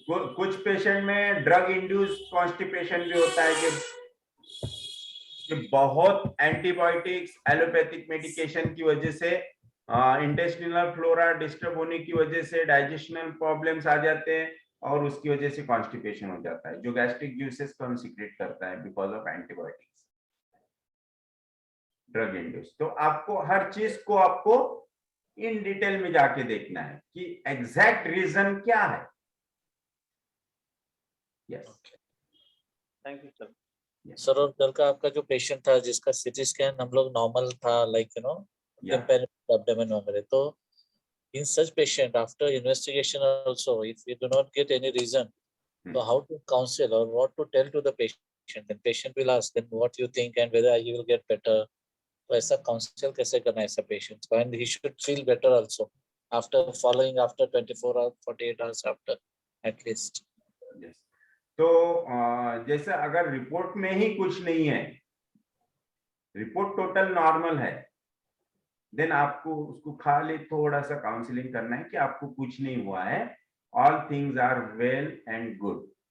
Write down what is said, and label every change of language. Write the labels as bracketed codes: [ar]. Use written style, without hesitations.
[hi] कुछ पेशेंट में drug induce constipation भी होता है कि बहुत एंटीबायोटिक्स, एलोपैथिक मेडिकेशन की वजह से इंटेस्टिनल फ्लोरा डिस्टर्ब होने की वजह से डाइजेशनल प्रॉब्लम्स आ जाते हैं और उसकी वजह से कॉन्स्टिपेशन हो जाता है, जो गैस्ट्रिक जूसेस को हम सीक्रेट करता है because of antibiotics, drug induce. तो आपको हर चीज को आपको इन डिटेल में जाके देखना है कि एग्जैक्ट रीजन क्या है। [en] Yes, thank you sir. [hi] Sir, और कल का आपका जो पेशेंट था जिसका सीटी स्कैन हम लोग नॉर्मल था, लाइक यू नो एब्डोमेन वगैरह, तो [en] in such patient after investigation also if we do not get any reason, so how to counsel or what to tell to the patient, then patient will ask then what you think and whether you will get better. So [hi] aisa counsel kaise karna aisa patient को, [en] and he should feel better also after following after 24 hours 48 hours after at least. yes. [hi] तो जैसे अगर report में ही कुछ नहीं है, report total normal है, then आपको उसको खाली थोड़ा सा काउंसलिंग करना है कि आपको कुछ नहीं हुआ है, [en] All things are well and good.